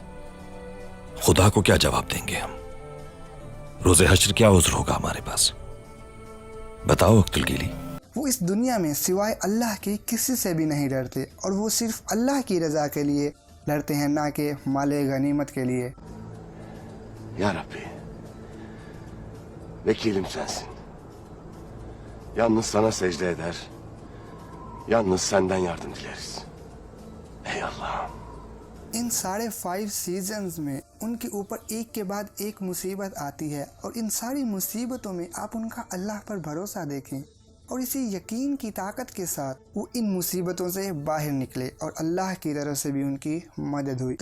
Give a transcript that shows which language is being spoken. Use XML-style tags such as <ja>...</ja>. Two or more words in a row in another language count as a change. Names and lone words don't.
<ur>خدا کو کیا جواب دیں گے ہم؟ روزِ حشر کیا عذر ہوگا ہمارے پاس? بتاؤ اختل. وہ اس دنیا میں سوائے اللہ کے کسی سے بھی نہیں ڈرتے اور وہ صرف اللہ کی رضا کے لیے لڑتے ہیں، نہ کہ مالِ غنیمت کے لیے.</ur> <tr>Ya Rabbi, vekilim sensin. Yalnız sana secde eder, yalnız senden yardım dileriz. Ey Allah'ım.</tr> <ur>ان ساڑھے 5 سیزنز میں ان کے اوپر ایک کے بعد ایک مصیبت آتی ہے اور ان ساری مصیبتوں میں آپ ان کا اللہ پر بھروسہ دیکھیں اور اسی یقین کی طاقت کے ساتھ وہ ان مصیبتوں سے باہر نکلے اور اللہ کی طرف سے بھی ان کی مدد ہوئی.</ur>